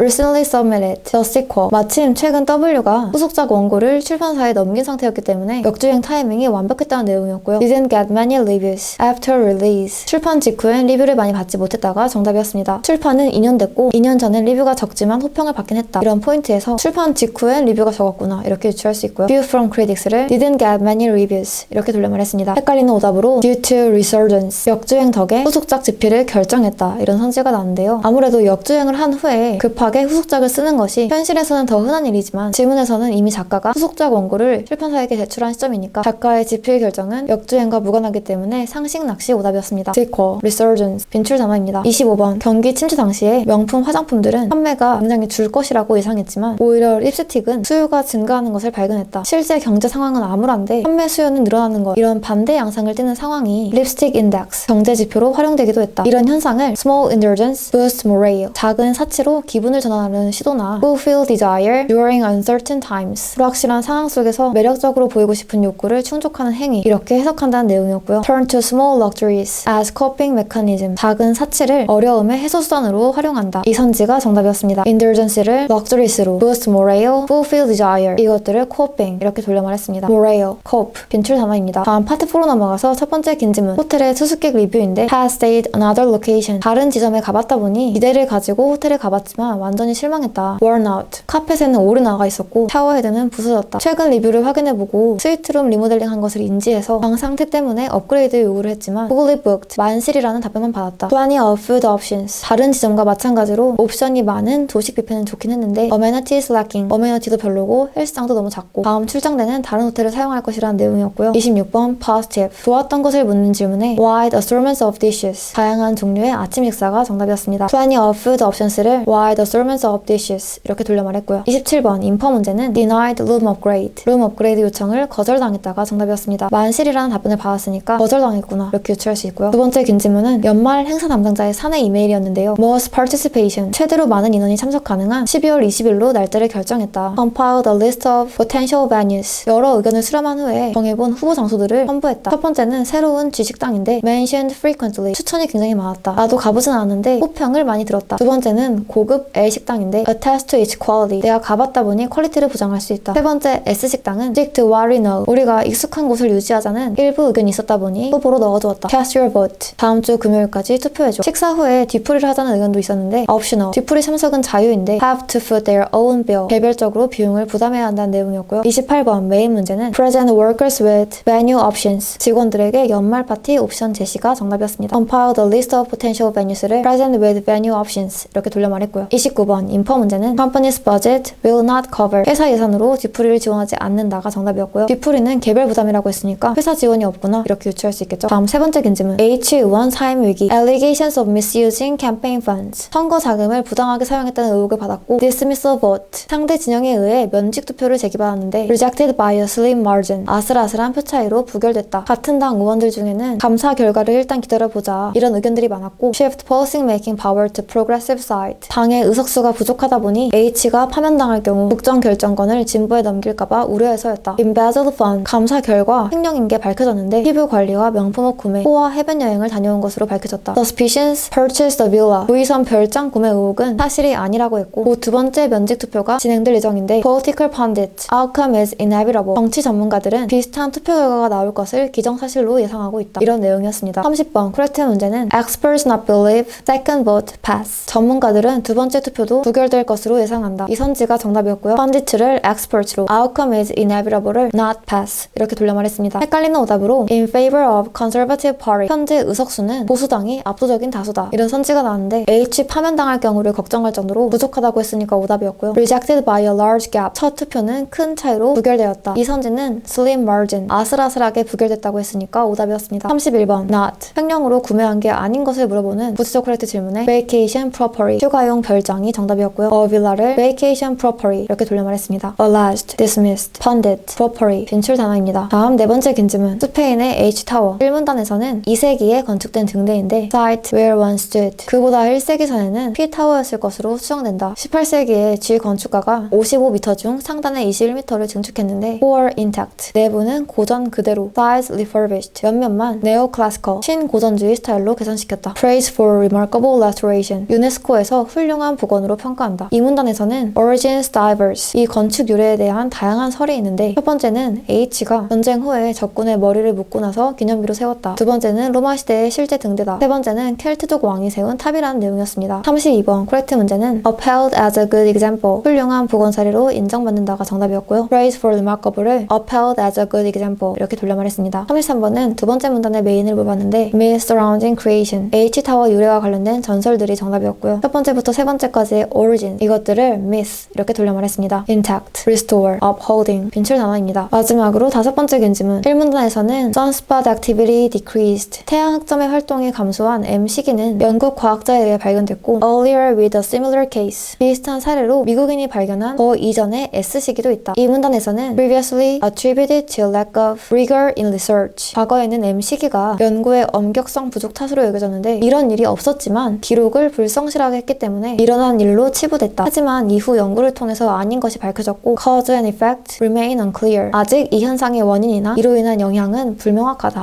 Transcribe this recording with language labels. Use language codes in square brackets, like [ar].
[en] recently submitted the sequel [ko] 마침 최근 W가 후속작 원고를 출판사에 넘긴 상태였기 때문에 역주행 타이밍이 완벽했다는 내용이었고요. [en] didn't get many reviews after release [ko] 출판 직후엔 리뷰를 많이 받지 못했다가 정답이었습니다. 출판은 2년 됐고 2년 전엔 리뷰가 적지만 호평을 받긴 했다. 이런 포인트에서 출판 직후엔 리뷰가 적었구나 이렇게 유추할 수 있고요. [en] view from critics를 didn't get many reviews [ko] 이렇게 돌려 말했습니다. 헷갈리는 오답으로 [en] due to resurgence [ko] 역주행 덕에 후속작 집필을 결정했다. 이런 선지가 나왔는데요. 아무래도 역주행을 한 후에 급하게 후속작을 쓰는 것이 현실에서는 더 흔한 일이지만 지문에서는 이미 작가가 후속작 원고를 출판사에게 제출한 시점이니까 작가의 집필 결정은 역주행과 무관하기 때문에 상식 낚시 오답이었습니다. sequel, resurgence, 빈출 단어입니다. 25번. 경기 침체 당시에 명품 화장품들은 판매가 굉장히 줄 것이라고 예상했지만 오히려 립스틱은 수요가 증가하는 것을 발견했다. 실제 경제 상황은 암울한데 판매 수요는 늘어나는 것 이런 반대 양상을 띠는 상황이 립스틱 인덱스 경제 지표로 활용되기도 했다. 이런 현상을 [en] small indulgence boost morale [ko] 작은 사치로 기분을 전환하는 시도나 [en] fulfill desire during uncertain times [ko] 불확실한 상황 속에서 따라서 매력적으로 보이고 싶은 욕구를 충족하는 행위, 이렇게 해석한다는 내용이었고요. [en] Turn to small luxuries as coping mechanism. [ko] 작은 사치를 어려움의 해소수단으로 활용한다. 이 선지가 정답이었습니다. [en] Indulgence를 luxurious로, [ko] boost morale, fulfill desire. 이것들을 coping 이렇게 돌려 말했습니다. morale, cope, 빈출 단어입니다. 다음 파트 4로 넘어가서 첫 번째 긴 질문. 호텔의 투숙객 리뷰인데 [en] has stayed another location. [ko] 다른 지점에 가봤다 보니 기대를 가지고 호텔에 가봤지만 완전히 실망했다. [en] worn out. [ko] 카펫에는 오래 나가 있었고 샤워헤드는 부서졌다. 최근 리뷰를 확인해보고 스위트룸 리모델링 한 것을 인지해서 방 상태 때문에 업그레이드 요구를 했지만 [en] fully booked, [ko] 만실이라는 답변만 받았다. [en] plenty of food options. [ko] 다른 지점과 마찬가지로 옵션이 많은 조식 뷔페는 좋긴 했는데 [en] amenities lacking. [ko] 어메니티도 별로고 헬스장도 너무 작고 다음 출장되는 다른 호텔을 사용할 것이라는 내용이었고요. 26번 positive. 좋았던 것을 묻는 질문에 [en] wide assortments of dishes. [ko] 다양한 종류의 아침 식사가 정답이었습니다. [en] plenty of food options를 wide assortments of dishes [ko] 이렇게 돌려 말했고요. 27번 인퍼 문제는 [en] denied room upgrade. [ko] 룸 업그레이드 요청을 거절당했다가 정답이었습니다. 만실이라는 답변을 받았으니까 거절당했구나 이렇게 유추할 수 있고요. 두 번째 긴 질문은 연말 행사 담당자의 사내 이메일이었는데요. [en] most participation. [ko] 최대로 많은 인원이 참석 가능한 12월 20일로 날짜를 결정했다. [en] compiled a list of potential venues. [ko] 여러 의견을 수렴한 후에 정해본 후보 장소들을 첨부했다. 첫 번째는 새로운 G식당인데 [en] mentioned frequently. [ko] 추천이 굉장히 많았다. 나도 가보진 않았는데 호평을 많이 들었다. 두 번째는 고급 L식당인데 [en] attest to its quality. [ko] 내가 가봤다 보니 퀄리티를 보장할 수 있다. 세 번째 S식당은 [en] stick to what we know. [ko] 우리가 익숙한 곳을 유지하자는 일부 의견이 있었다 보니 후보로 넣어두었다. [en] cast your vote. [ko] 다음 주 금요일까지 투표해줘. 식사 후에 뒤풀이를 하자는 의견도 있었는데 optional. 뒤풀이 참석은 자유인데 [en] have to foot their own bill. [ko] 개별적으로 비용을 부담해야 한다는 내용이었고요. 28번 메인 문제는 [en] present workers with venue options. [ko] 직원들에게 연말 파티 옵션 제시가 정답이었습니다. [en] compile the list of potential venues를 present with venue options [ko] 이렇게 돌려 말했고요. 29번 인퍼 문제는 [en] company's budget will not cover. [ko] 회사 예산으로 뒤풀이를 지원하지 않는다가 정답이었고요. 뒤풀이는 개별 부담이라고 했으니까 회사 지원이 없구나 이렇게 유추할 수 있겠죠. 다음 세 번째 긴 질문. H 의원 사임 위기. [en] Allegations of misusing campaign funds. [ko] 선거 자금을 부당하게 사용했다는 의혹을 받았고 [en] dismissal vote. [ko] 상대 진영에 의해 면직 투표를 제기받았는데 [en] rejected by a slim margin. [ko] 아슬아슬한 표 차이로 부결됐다. 같은 당 의원들 중에는 감사 결과를 일단 기다려보자 이런 의견들이 많았고 [en] shift policy making power to progressive side. [ko] 당의 의석수가 부족하다 보니 H가 파면당할 경우 국정 결정권을 진보에 넘길까봐 우려해서였다. [en] embezzled fund. [ko] 감사 결과 횡령인 게 밝혀졌는데 피부 관리와 명품옷 구매, 호화 해변 여행을 다녀온 것으로 밝혀졌다. [en] suspicions purchased a villa. [ko] 부의선 별장 구매 의혹은 사실이 아니라고 했고 곧 두 번째 면직 투표가 진행될 예정인데 [en] political pundit. outcome is inevitable. [ko] 정치 전문가들은 비슷한 투표 결과가 나올 것을 기정사실로 예상하고 있다. 이런 내용이었습니다. 30번 [en] correct [ko] 문제는 [en] experts not believe second vote pass. [ko] 전문가들은 두 번째 투표도 부결될 것으로 예상한다. 이 선지가 정답이었고요. [en] pundit를 experts로 outcome is inevitable을 not pass [ko] 이렇게 돌려 말했습니다. 헷갈리는 오답으로 [en] in favor of conservative party. [ko] 현재 의석수는 보수당이 압도적인 다수다. 이런 선지가 나왔는데 H 파면당할 경우를 걱정할 정도로 부족하다고 했으니까 오답이었고요. [en] rejected by a large gap. [ko] 첫 투표는 큰 차이로 부결되었다. 이 선지는 [en] slim margin. [ko] 아슬아슬하게 부결됐다고 했으니까 오답이었습니다. [en] 31번 not. [ko] 횡령으로 구매한 게 아닌 것을 물어보는 부수적 코렉트 질문에 [en] vacation property. [ko] 휴가용 별장이 정답이었고요. a villa를 [en] vacation property [ko] 이렇게 돌려 말했습니다. [en] alleged, dismissed, pundit, property [ko] 빈출 단어입니다. 다음 네 번째 긴 질문. 스페인의 H타워. 1문단에서는 2세기에 건축된 등대인데 [en] site where one stood. [ko] 그보다 1세기 전에는 P타워였을 것으로 추정된다. 18세기에 G 건축가가 55m 중 상단의 21m를 증축했는데 [en] core intact. [ko] 내부는 고전 그대로 [en] size refurbished. [ko] 옆면만 neoclassical 신고전주의 스타일로 개선시켰다. [en] praise for remarkable restoration. [ko] 유네스코에서 훌륭한 복원으로 평가한다. 이 문단에서는 [en] origins diverse. [ko] 이 건축 유래에 대한 다양한 설이 있는데 첫 번째는 H가 전쟁 후에 적군의 머리를 묶고 나서 기념비로 세웠다. 두 번째는 로마 시대의 실제 등대다. 세 번째는 켈트족 왕이 세운 탑이라는 내용이었습니다. 32번 코렉트 문제는 [en] upheld as a good example. [ko] 훌륭한 복원 사례로 인정받는다가 정답이었고요. [en] praise for remarkable을 upheld as a good example [ko] 이렇게 돌려 말했습니다. 33번은 두 번째 문단의 메인을 물어봤는데 [en] myth surrounding creation. [ko] H타워 유래와 관련된 전설들이 정답이었고요. 첫 번째부터 세 번째까지의 origin. 이것들을 myth 이렇게 돌려 말했습니다. [en] intact, restore, upholding [ko] 빈출 단어입니다. 마지막으로 다섯 번째 견지문. 1문단에서는 [en] sunspot activity decreased. [ko] 태양 흑점의 활동이 감소한 M 시기는 영국 과학자에 의해 발견됐고 [en] earlier with a similar case. [ko] 비슷한 사례로 미국인이 발견한 더 이전의 S 시기도 있다. 이 문단에서는 [en] previously attributed to lack of rigor in research. [ko] 과거에는 M 시기가 연구의 엄격성 부족 탓으로 여겨졌는데 이런 일이 없었지만 기록을 불성실하게 했기 때문에 일어난 일로 치부됐다. 하지만 이후 연구를 통해서 아닌 것이 밝혀졌고 [en] cause and effect remain unclear. [ko] 아직 이 현상의 원인이나 이로 인한 영향은 불명확하다.